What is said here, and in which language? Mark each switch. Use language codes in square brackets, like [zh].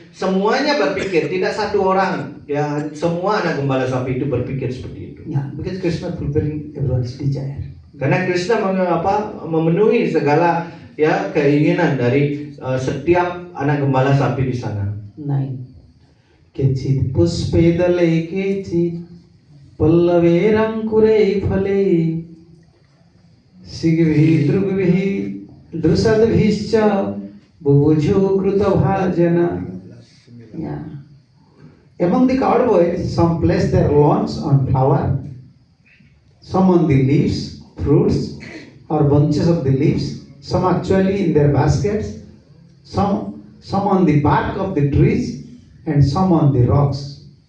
[id] Semuanya berpikir, tidak satu orang ya, semua anak gembala sapi itu berpikir seperti itu. [en] Yeah, because Krishna fulfilling everyone's desire. [id] Karena Krishna memenuhi segala ya keinginan dari setiap anak gembala sapi di sana. 9. [sa] केचित् पुष्पेदले केचित् पल्लवेरङ्कुरे फले शिग्भिः दृग्भिः दृशद्भिश्च बुभुजो कृतभाजन. [en] Yeah. Among the cowboys, some place their lawns on flower, some on the leaves, fruits or bunches of the leaves, some actually in their baskets, some on the bark of the trees, and some on the rocks.